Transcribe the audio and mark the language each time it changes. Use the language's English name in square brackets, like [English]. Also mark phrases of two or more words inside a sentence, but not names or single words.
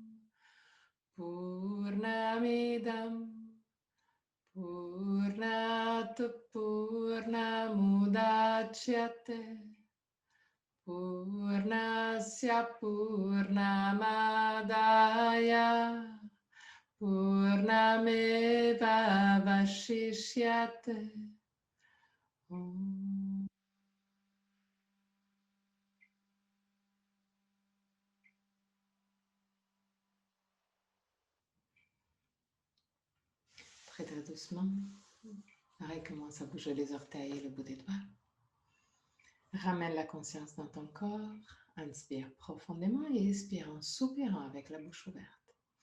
[Sanskrit] पूर्णमिदम् पूर्णात् पूर्णमुदच्यते पूर्णस्य पूर्णमादाय पूर्णमेव वशिष्यते ॐ. [French] Très très doucement, recommence à bouger les orteils et le bout des doigts. Ramène la conscience dans ton corps, inspire profondément et expire en soupirant avec la bouche ouverte.